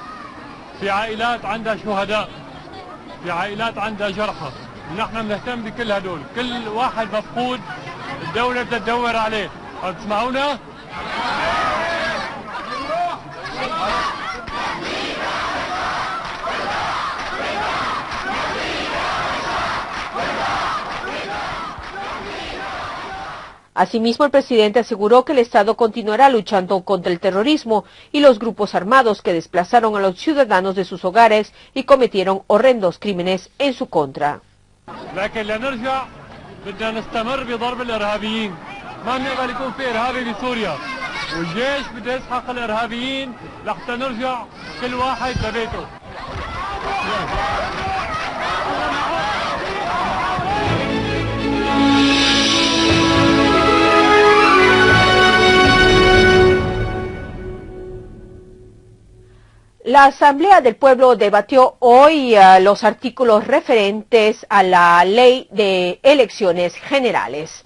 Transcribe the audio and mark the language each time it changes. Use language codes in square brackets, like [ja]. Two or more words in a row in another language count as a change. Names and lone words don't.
[es] Asimismo, el presidente aseguró que el Estado continuará luchando contra el terrorismo y los grupos armados que desplazaron a los ciudadanos de sus hogares y cometieron horrendos crímenes en su contra. [ar] ما بنقبل يكون في إرهابي بسوريا والجيش بده يسحق الإرهابيين لحتى نرجع كل واحد لبيته. [es] La Asamblea del Pueblo debatió hoy los artículos referentes a la Ley de Elecciones Generales.